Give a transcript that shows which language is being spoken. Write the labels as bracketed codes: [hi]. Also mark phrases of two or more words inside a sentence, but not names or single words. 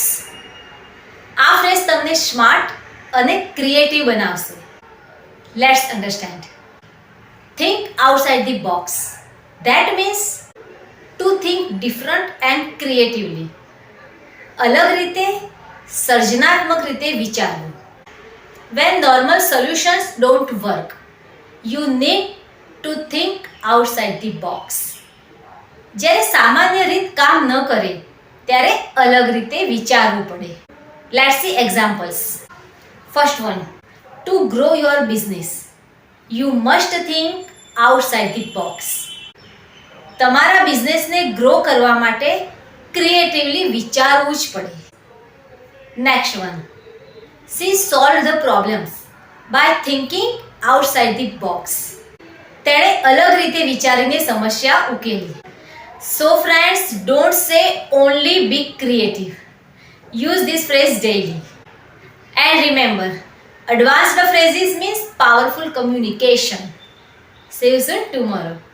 [gu] આ ફ્રેઝ તમને સ્માર્ટ અને ક્રિએટિવ બનાવશે. [en] Let's understand. Think outside the box. That means to think different and creatively. [gu] અલગ રીતે, સર્જનાત્મક રીતે વિચારવું. [en] When normal solutions don't work, you need to think outside the box. [gu] જ્યારે સામાન્ય રીત કામ ન કરે ત્યારે અલગ રીતે વિચારવું પડે. [en] Let's see examples. First one, to grow your business, you must think outside the box. [gu] તમારા બિઝનેસને ગ્રો કરવા માટે ક્રિએટિવલી વિચારવું જ પડે. [en] Next one, she solved the problems by thinking outside the box. [gu] તેણે અલગ રીતે વિચારીને સમસ્યા ઉકેલી. [en] So friends, don't say only be creative. Use this phrase daily. And remember, advanced phrases means powerful communication. See you soon tomorrow.